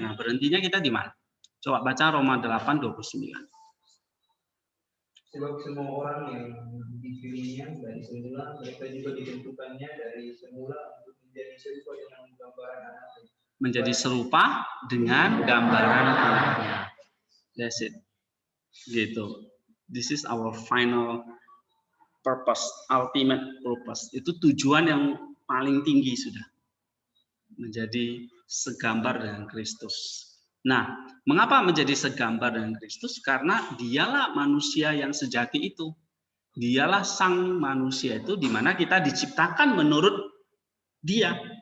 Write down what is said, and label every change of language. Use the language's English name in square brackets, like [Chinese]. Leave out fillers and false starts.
[Indonesian] Nah, berhentinya kita di mana? Coba baca Roma 8:29. Sebab semua orang yang dipilihnya dari semula, mereka juga ditentukannya dari semula untuk menjadi serupa dengan gambaran anaknya. Menjadi serupa dengan gambaran anaknya. [English] That's it. Gitu. This is our final purpose, ultimate purpose. [Indonesian] Itu tujuan yang paling tinggi sudah. Menjadi segambar dengan Kristus. Nah, mengapa menjadi segambar dengan Kristus? Karena dialah manusia yang sejati itu. Dialah sang manusia itu, di mana kita diciptakan menurut dia.